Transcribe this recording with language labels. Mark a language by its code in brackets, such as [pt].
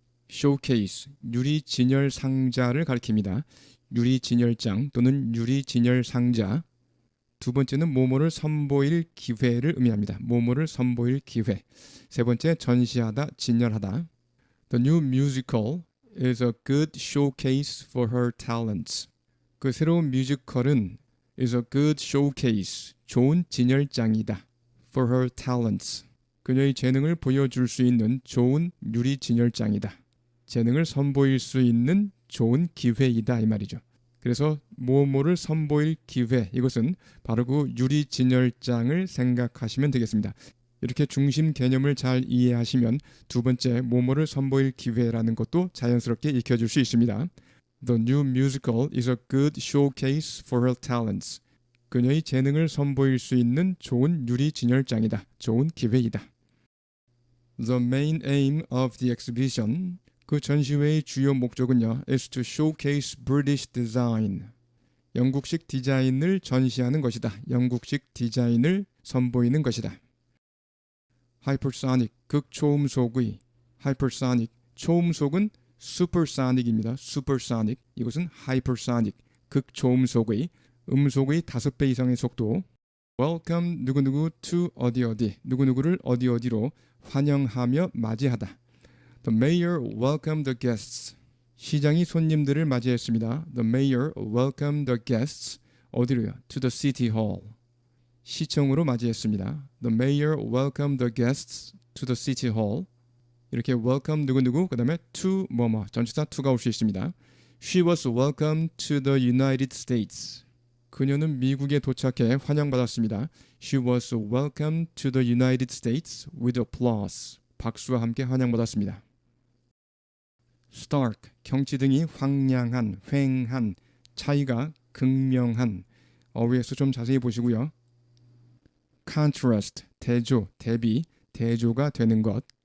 [ko] showcase, 유리진열 상자를 가리킵니다. 유리진열장 또는 유리진열 상자. 두 번째는 뭐뭐를 선보일 기회를 의미합니다. 뭐뭐를 선보일 기회. 세 번째, 전시하다, 진열하다. [en] The new musical is a good showcase for her talents. [ko] 그 새로운 뮤지컬은 [en] is a good showcase, [ko] 좋은 진열장이다. [en] For her talents. [ko] 그녀의 재능을 보여줄 수 있는 좋은 유리 진열장이다. 재능을 선보일 수 있는 좋은 기회이다 이 말이죠. 그래서 뭐뭐를 선보일 기회, 이것은 바로 그 유리 진열장을 생각하시면 되겠습니다. 이렇게 중심 개념을 잘 이해하시면 두 번째 뭐뭐를 선보일 기회라는 것도 자연스럽게 익혀줄 수 있습니다. [en] The new musical is a good showcase for her talents. [ko] 그녀의 재능을 선보일 수 있는 좋은 유리 진열장이다. 좋은 기회이다. [en] The main aim of the exhibition, [ko] 그 전시회의 주요 목적은요, [en] is to showcase British design. [ko] 영국식 디자인을 전시하는 것이다. 영국식 디자인을 선보이는 것이다. Hypersonic, 극초음속의. Hypersonic, 초음속은 supersonic입니다. supersonic, 이것은 hypersonic, 극초음속의, 음속의 5배 이상의 속도. Welcome 누구누구 to 어디 누구누구를 어디로 환영하며 맞이하다. [en] The mayor welcomed the guests. [ko] 시장이 손님들을 맞이했습니다. [en] The mayor welcomed the guests. [ko] 어디로요? [en] To the city hall. [ko] 시청으로 맞이했습니다. [en] The mayor welcomed the guests to the city hall. [ko] 이렇게 welcome 누구누구 그 다음에 to 뭐뭐 전치사 to가 올 수 있습니다. [en] She was welcomed to the United States. [ko] 그녀는 미국에 도착해 환영받았습니다. [en] She was welcomed to the United States with applause. [ko] 박수와 함께 환영받았습니다. stark, 경치등이 황량한, 휑한, 차이가 극명한. 어휘에서 좀 자세히 보시고요. contrast, 대조, 대비, 대조가 되는 것.